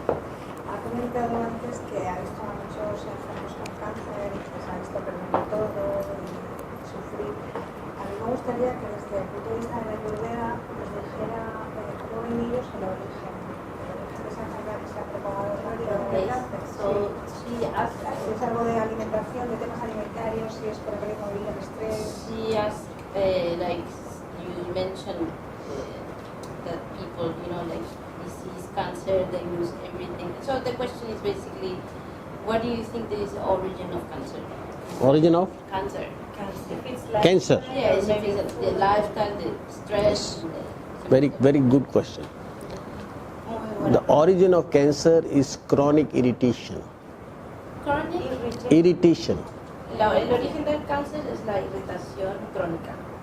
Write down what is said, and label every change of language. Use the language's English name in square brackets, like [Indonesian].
[Spanish] Ha comentado antes que ha visto a muchos enfermos con cáncer y que se ha visto perder todo y sufrir. A mí me gustaría que desde el punto de vista de la Ayurveda nos dijera cómo ven ellos el origen de esa enfermedad que se ha propagado rápido en el cáncer. [English] So she asked, [Spanish] Si es algo de alimentación, de temas alimentarios, si es por el ritmo de vida, el estrés. [English] she asked, like you mentioned, that people, like disease, cancer, they lose everything. So the question is basically, what do you think is the origin of cancer? Origin of Cancer. If it's like cancer. Yes, if it's the lifestyle, the stress. Very, very good question. The origin of cancer is chronic irritation. Chronic. Irritation. [Spanish] El origen del cáncer es la irritación crónica.